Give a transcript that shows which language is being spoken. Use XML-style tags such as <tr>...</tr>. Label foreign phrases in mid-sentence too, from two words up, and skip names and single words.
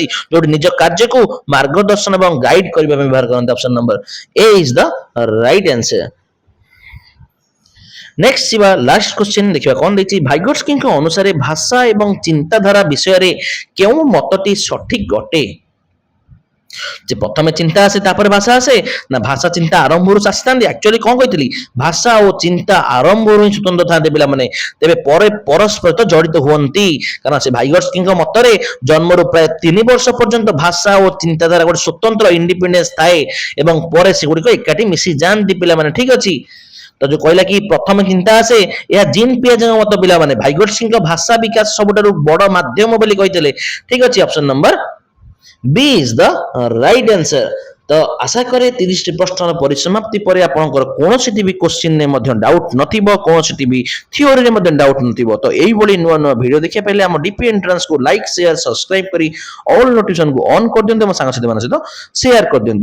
<or>ଯୋଉଠି ନିଜ କାର୍ଯ୍ୟକୁ ମାର୍ଗଦର୍ଶନ ଏବଂ ଗାଇଡ କରିବା ପାଇଁ ବ୍ୟବହାର କରନ୍ତି।</or> <en>option number A is the right answer.</en> <or>ନେକ୍ସଟ ଯିବା</or> <en>last question,</en> <or>ଦେଖିବା କଣ ଦେଇଛି। ଭାଇଗୋଟ୍ସ୍କିଙ୍କ ଅନୁସାରେ ଭାଷା ଏବଂ ଚିନ୍ତାଧାରା ବିଷୟରେ କେଉଁ ମତଟି ସଠିକ ଅଟେ?</or> <bn>যে প্রথমে চিন্তা আসে তারপরে ভাষা আসে, না ভাষা চিন্তা আরম্ভରୁ ଆସିଥାନ୍ତି?</bn> <or>ଆକ୍ଚୁଆଲି କଣ କହିଥିଲି, ଭାଷା ଓ ଚିନ୍ତା ଆରମ୍ଭରୁ ହିଁ ସ୍ୱତନ୍ତ୍ର ଥାନ୍ତି ପିଲାମାନେ, ତେବେ ପରେ ପରସ୍ପର ସହିତ ଜଡ଼ିତ ହୁଅନ୍ତି। କାରଣ ସେ ଭାଇଗୋଟ୍ସ୍କିଙ୍କ ମତରେ ଜନ୍ମରୁ ପ୍ରାୟ 3 ବର୍ଷ ପର୍ଯ୍ୟନ୍ତ ଭାଷା ଓ ଚିନ୍ତାଧାରା ଗୋଟେ ସ୍ୱତନ୍ତ୍ର ଇଣ୍ଡିପେଣ୍ଡେନ୍ସ ଥାଏ ଏବଂ ପରେ ସେଗୁଡ଼ିକ ଏକାଠି ମିଶି ଯାଆନ୍ତି ପିଲାମାନେ, ଠିକ ଅଛି। ତ ଯୋଉ କହିଲା କି ପ୍ରଥମେ ଚିନ୍ତା ଆସେ, ଏହା ଜିନ୍ ପିଆଜେଙ୍କ ମତ ପିଲାମାନେ। ଭାଇଗୋଟ୍ସ୍କିଙ୍କ ଭାଷା ବିକାଶ ସବୁଠାରୁ ବଡ ମାଧ୍ୟମ ବୋଲି କହିଥିଲେ, ଠିକ ଅଛି।</or> <en>option number B is the right answer.</en> <or>ତ ଆଶା କରେ 30ଟି ପ୍ରଶ୍ନର ପରିସମାପ୍ତି ପରେ ଆପଣଙ୍କର କୌଣସିଟି ବି କ୍ୱେଶ୍ଚିନରେ ମଧ୍ୟ ଡାଉଟ୍ ନଥିବ, କୌଣସିଟି ବି ଥିଓରିରେ ମଧ୍ୟ ଡାଉଟ୍ ନଥିବ। ତ ଏଇଭଳି ନୂଆ ନୂଆ ଭିଡ଼ିଓ ଦେଖିବା ପାଇଲେ ଆମ ଡିପି ଏଣ୍ଟ୍ରାନ୍ସକୁ</or> <en>like, share, subscribe</en> <or>କରି ଅଲ୍ ନୋଟିଫିକେସନକୁ ଅନ୍ କରିଦିଅନ୍ତୁ ଏବଂ ସାଙ୍ଗସାଥିମାନଙ୍କ ସହିତ ସେୟାର କରିଦିଅନ୍ତୁ।</or>